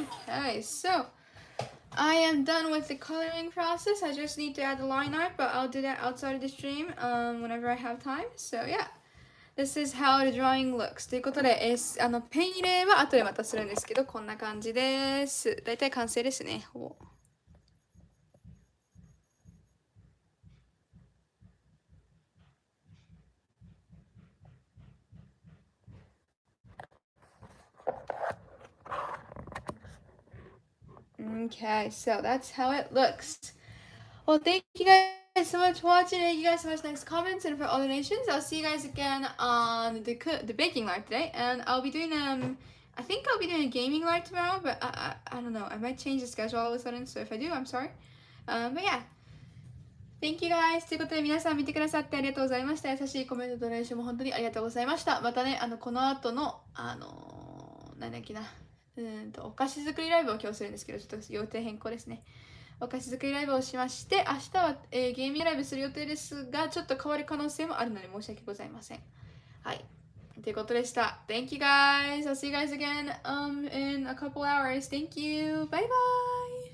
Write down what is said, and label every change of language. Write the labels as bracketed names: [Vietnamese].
[English] Okay, so I am done with the coloring process. I just need to add the line art, but I'll do that outside of the stream whenever I have time. So yeah, this is how the drawing looks. [Japanese] ということで、ペン入れは後でまたするんですけど、こんな感じです。だいたい完成ですね、ほぼ。 [English] Okay, so that's how it looks. Well, thank you guys so much for watching. Thank you guys so much. Thanks for comments and for all donations. I'll see you guys again on the baking live today, and I'll be doing I think I'll be doing a gaming live tomorrow, but I don't know. I might change the schedule all of a sudden, so if I do, I'm sorry. But yeah. Thank you guys! [Japanese] ということで皆さん見てくださってありがとうございました。優しいコメントと練習も本当にありがとうございました。またね、この後の、なんだっけな、お菓子作りライブを今日するんですけど、ちょっと予定変更ですね。お菓子作りライブをしまして、明日は、ゲーミングライブする予定ですが、ちょっと変わる可能性もあるので申し訳ございません。はい。ということでした。 [English] Thank you guys! I'll see you guys again in a couple hours. Thank you! Bye bye!